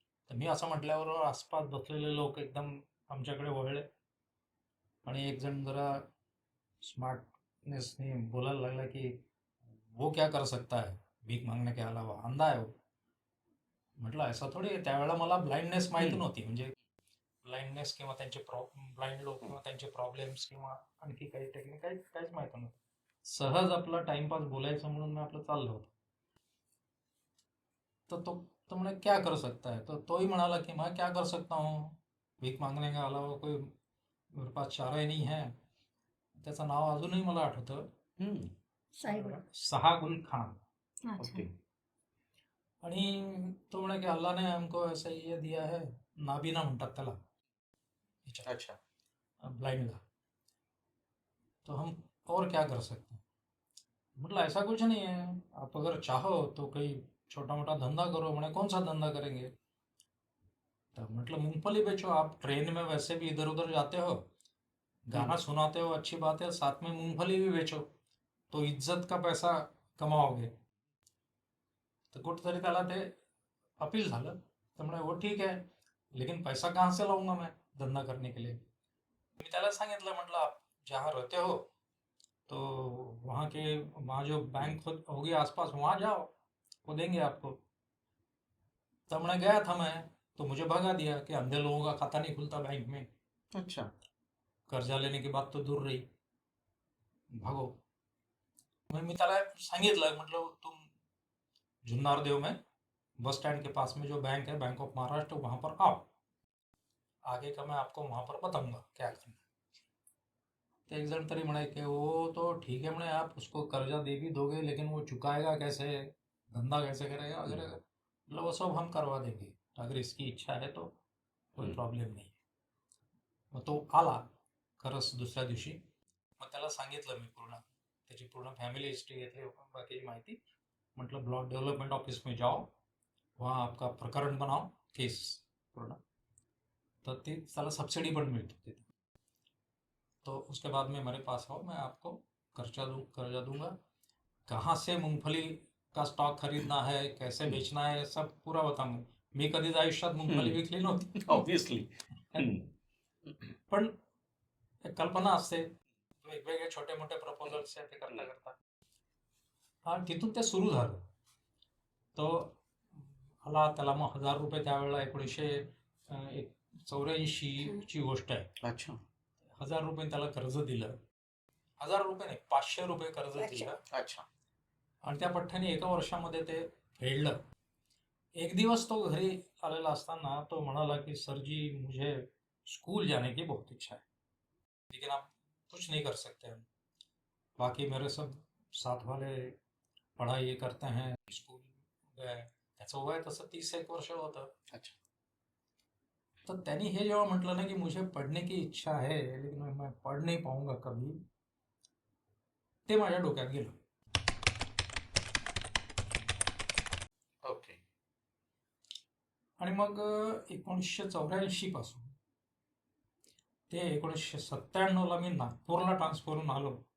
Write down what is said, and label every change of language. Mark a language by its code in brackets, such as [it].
[mr] तर मी असं म्हटल्यावर आसपास बसलेले लोक एकदम आमच्याकडे वळले आणि एक जण जरा स्मार्टनेसने बोलायला लागला की [hi] वो क्या कर सकता है भीक मांगने के अलावा अंधा है वो. [mr] म्हटलं असं थोडी आहे. त्यावेळेला मला ब्लाइंडनेस माहिती नव्हती. म्हणजे ब्लाइंडनेस किंवा त्यांचे ब्लाइंड लोक किंवा त्यांचे प्रॉब्लेम्स किंवा आणखी काही टेक्निक काहीच माहिती नव्हतं. सहज आपला टाइमपास बोलायचं म्हणून मी आपलं चाललं होतं. तर तो म्हणे [hi] क्या कर सकता है. [mr] तर तोही म्हणाला की [hi] मैं क्या कर सकता हूँ भीक मांगने के अलावा कोई मेरे पास चारा ही नहीं है. [mr] त्याचं नाव अजूनही मला आठवतं. साहेब सहागुल खान. [hi] अच्छा. [en] Okay. [mr] आणि तो म्हणे की [hi] अल्लाह ने हमको ऐसा ये दिया है, [mr] नाबीना म्हणतात त्याला [hi] अच्छा. ब्लाइंडला, तो हम और क्या कर सकते हैं. मतलब ऐसा कुछ नहीं है, आप अगर चाहो तो कोई छोटा मोटा धंधा करो. मैंने कौन सा धंधा करेंगे. तो मतलब मूंगफली बेचो. आप ट्रेन में वैसे भी इधर उधर जाते हो, गाना सुनाते हो, अच्छी बात है, साथ में मूंगफली भी बेचो, तो इज्जत का पैसा कमाओगे. [mr] तर कुठेतरी त्याला ते अपील झालं. तर म्हणे [hi] वो ठीक है, लेकिन पैसा कहाँ से लाऊंगा मैं धंधा करने के लिए. [mr] मी त्याला सांगितलं, म्हटलं [hi] आप जहाँ रहते हो तो वहाँ जो बैंक होगी आसपास, वहाँ जाओ, वो देंगे आपको. तब मैं गया था मैं, तो मुझे भगा दिया कि अंधे लोगों का खाता नहीं खुलता बैंक में. अच्छा. कर्जा लेने की बात तो दूर रही, भागो. [mr] मग मी त्याला सांगितलं, म्हटलं [hi] तुम जुन्नर देव में बस स्टैंड के पास में जो बैंक है, बैंक ऑफ महाराष्ट्र, वहां पर आओ, आगे का मैं आपको वहां पर बताऊंगा क्या करना. [mr] तो एक जण तरी म्हणे कि [hi] वो तो ठीक है, म्हणे आप उसको कर्जा दे भी दोगे, लेकिन वो चुकाएगा कैसे, धंधा कैसे करेगा वगैरह. मतलब वो सब हम करवा देंगे, अगर इसकी इच्छा है तो कोई प्रॉब्लेम नाही. [mr] मग तो आला खरंच दुसऱ्या दिवशी. मग त्याला सांगितलं मी पूर्ण, त्याची पूर्ण फॅमिली हिस्ट्री घेतली, बाकीची माहिती. [hi] मतलब ब्लॉक डेवलपमेंट ऑफिस में जाओ, वहाँ आपका प्रकरण बनाओ, केस पूर्ण. [mr] तर ते त्याला सबसिडी पण मिळते तिथे. [hi] तो उसके बाद में मेरे पास आओ, मैं आपको कर्जा दूंगा, कहाँ से मूंगफली का स्टॉक खरीदना है, कैसे बेचना है, सब पूरा बताऊंगा. [mr] मी कधीच आयुष्यात मूंगफली विकली नव्हती, [en] Obviously. [mr] पण एक कल्पना असते, वेगवेगळे छोटे मोठे प्रपोजल्स ते करता करता. आणि तिथून ते सुरू झालं. तो आला, त्याला मग ₹1000 त्यावेळेला 1984 ची गोष्ट आहे. [hi] अच्छा. [mr] ₹1000 त्याला कर्ज दिलं. ₹1000 नाही, ₹500 कर्ज दिलं. [hi] अच्छा. [mr] आणि त्या पठ्ठ्याने एका वर्षामध्ये ते फेडलं. एक दिवस तो घरी आलेला असताना तो म्हणाला की [hi] सर जी, मुझे स्कूल जाने की बहुत इच्छा है, लेकिन आप कुछ नहीं कर सकते हम, बाकी मेरे सब साथ वाले पढ़ाई करते हैं, स्कूल गए. [mr] त्याचं वय तसं 30 वर्ष होतं. [hi] अच्छा. [mr] तर त्यांनी हे जेव्हा म्हटलं ना की [hi] मुझे पढ़ने की इच्छा है, लेकिन मैं पढ़ नहीं पाऊंगा कभी, [mr] ते माझ्या डोक्यात गेलं. [en] Okay. [mr] आणि मग 1984 पासून ते 1997ला मी नागपूरला ट्रान्सफर होऊन आलो.